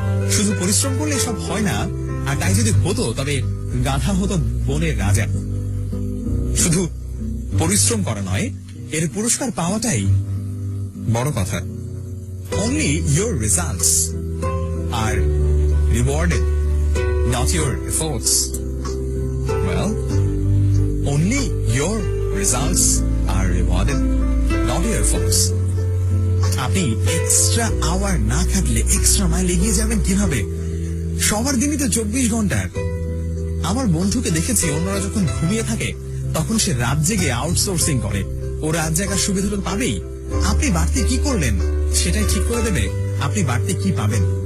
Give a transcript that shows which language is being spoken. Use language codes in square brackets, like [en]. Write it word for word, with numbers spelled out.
[bn] শুধু পরিশ্রম করলে সব হয় না, আর তাই যদি হতো তবে গাধা হতো বনের রাজা। শুধু পরিশ্রম করা নয়, এর পুরস্কার পাওয়াটাই বড় কথা। [en] Only your results are rewarded, not your efforts. Well, only your results are rewarded, not your efforts. [bn] আপনি এক্সট্রা আওয়ার না থাকলে এক্সট্রা মাইল এগিয়ে যাবেন কিভাবে? সবার দিনই তো চব্বিশ ঘন্টার। আমার বন্ধুকে দেখেছি, অন্যরা যখন ঘুমিয়ে থাকে তখন সে রাত জেগে আউটসোর্সিং করে। ও রাত জাগার সুবিধা তো পাবেই, আপনি বাড়তি কি করলেন সেটাই ঠিক করে দেবে আপনি বাড়তি কি পাবেন।